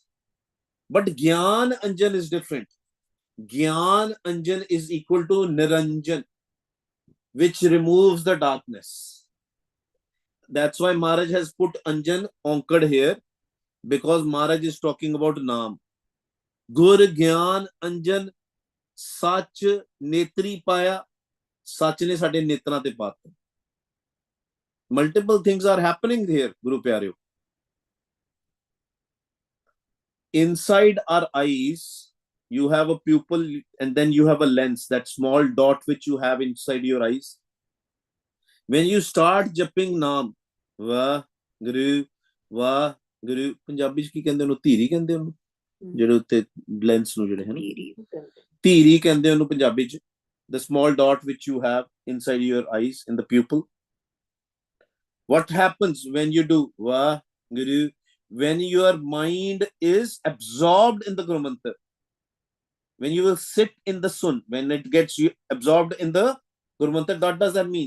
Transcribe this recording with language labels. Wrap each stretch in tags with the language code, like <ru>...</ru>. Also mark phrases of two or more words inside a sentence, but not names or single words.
<en>But</en> <pa>ਗਿਆਨ ਅੰਜਨ</pa> <en>is different.</en> <pa>ਗਿਆਨ ਅੰਜਨ</pa> <en>is equal to Niranjan, which removes the darkness. That's why Maharaj has put Anjan onkad here, because Maharaj is talking about Naam.</en> <pa>ਗੁਰ ਗਿਆਨ ਅੰਜਨ ਸਚ ਨੇਤ੍ਰੀ ਪਾਇਆ. ਸੱਚ ਨੇ ਸਾਡੇ ਨੇਤਰ ਤੇ ਪਾਤਾ.</pa> <en>Multiple things are happening here,</en> <pa>ਗੁਰੂ ਪਿਆਰਿਓ.</pa> <en>Inside our eyes, you have a pupil and then you have a lens, that small dot which you have inside your eyes. When you start japping Naam,</en> <pa>ਵਾਹਿਗੁਰੂ, ਵਾਹਿਗੁਰੂ, Punjabi ਚ ਕੀ ਕਹਿੰਦੇ ਉਹਨੂੰ ਧੀਰੀ ਕਹਿੰਦੇ ਉਹਨੂੰ ਜਿਹੜੇ ਉੱਤੇ ਲੈਂਸ ਨੂੰ ਜਿਹੜੇ ਹਨ ਧੀਰੀ ਕਹਿੰਦੇ ਉਹਨੂੰ ਪੰਜਾਬੀ ਚ</pa> <en>the small dot which you have inside your eyes in the pupil. What happens when you do waheguru? When your mind is absorbed in the Guru Mantra, when you will sit in the sun, when it gets you absorbed in the Guru Mantra, what does that mean?</en>